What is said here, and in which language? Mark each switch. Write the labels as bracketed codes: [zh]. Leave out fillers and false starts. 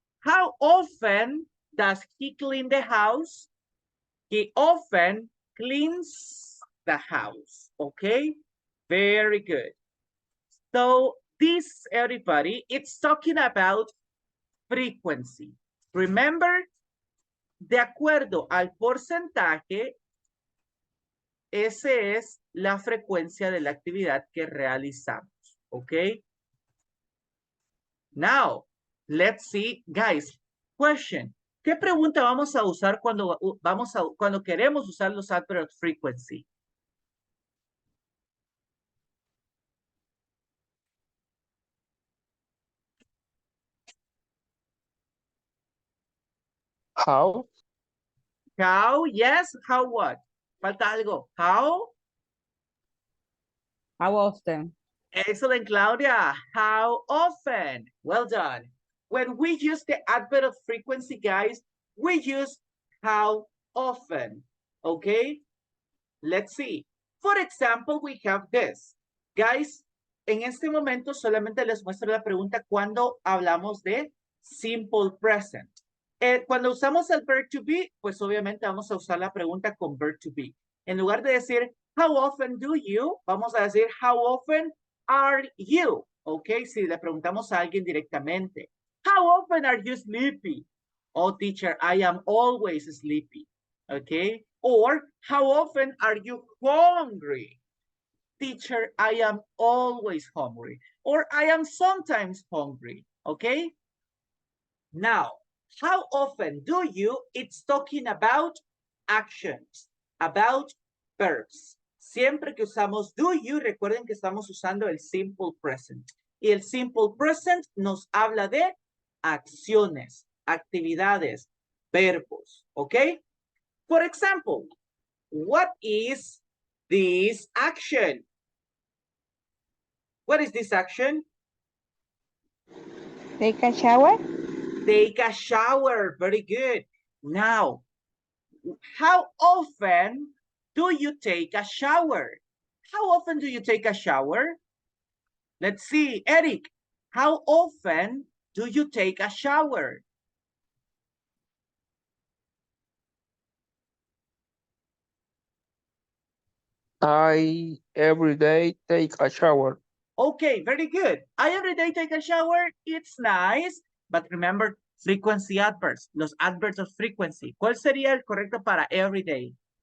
[en] How often does he clean the house? He often cleans the house, okay? Very good. So this, everybody, it's talking about frequency. [es] Remember, de acuerdo al porcentaje, esa es la frecuencia de la actividad que realizamos, okay? [en] Now, let's see, guys, question. [es] ¿Qué pregunta vamos a usar cuando queremos usar los adverbs of frequency? [en] How? How, yes, how what? Falta algo. How? How often? Excellent, Claudia. How often? Well done. When we use the adverb of frequency, guys, we use how often, okay? Let's see. For example, we have this. [es] Guys, en este momento solamente les muestro la pregunta cuando hablamos de simple present. Cuando usamos el verb to be, pues obviamente vamos a usar la pregunta con verb to be. En lugar de decir, how often do you? Vamos a decir, how often are you? Ok, si le preguntamos a alguien directamente. [en] How often are you sleepy? Oh, teacher, I am always sleepy. Okay, or how often are you hungry? Teacher, I am always hungry. Or I am sometimes hungry. Okay, now, how often do you? It's talking about actions, about verbs. [es] Siempre que usamos do you, recuerden que estamos usando el simple present. Y el simple present nos habla de acciones, actividades, verbos, ¿ok? [en] For example, what is this action? What is this action? Take a shower. Take a shower. Very good. Now, how often do you take a shower? How often do you take a shower? Let's see, Eric, how often do you take a shower? I every day take a shower. Okay, very good. I every day take a shower. It's nice. But remember, frequency adverbs, los adverbs of frequency. [es] ¿Cuál sería el correcto para every day?